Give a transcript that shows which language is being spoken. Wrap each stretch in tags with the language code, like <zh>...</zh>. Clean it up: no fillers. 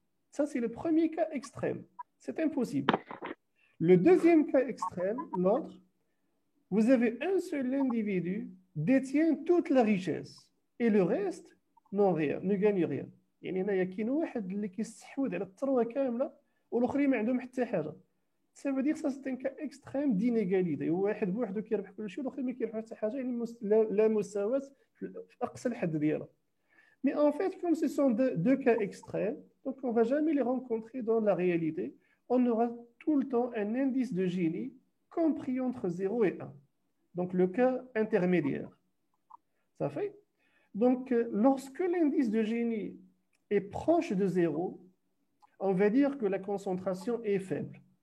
<fr>Ça, c'est le premier cas extrême. C'est impossible. Le deuxième cas extrême, l'autre, vous avez un seul individu détient toute la richesse et le reste non rien, ne gagne rien.</fr> <ar>يعني هنايا كاين واحد اللي كيستحوذ على الثروه كامله والاخرين ما عندهم حتى حاجه.</ar> <fr>Ça veut dire que ça c'est un cas extrême d'inégalité.</fr> <ar>واحد بوحدو كيربح كل شيء والاخرين ما كيربحوا حتى حاجه، يعني لا مساواه في اقصى الحد ديالها.</ar> <fr>Mais en fait, comme ce sont deux cas extrêmes, donc on ne va jamais les rencontrer dans la réalité. On aura tout le temps un indice de Gini compris entre 0 et 1. Donc, le cas intermédiaire. Ça fait? Donc, lorsque l'indice de Gini est proche de 0, on va dire que la concentration est faible.</fr>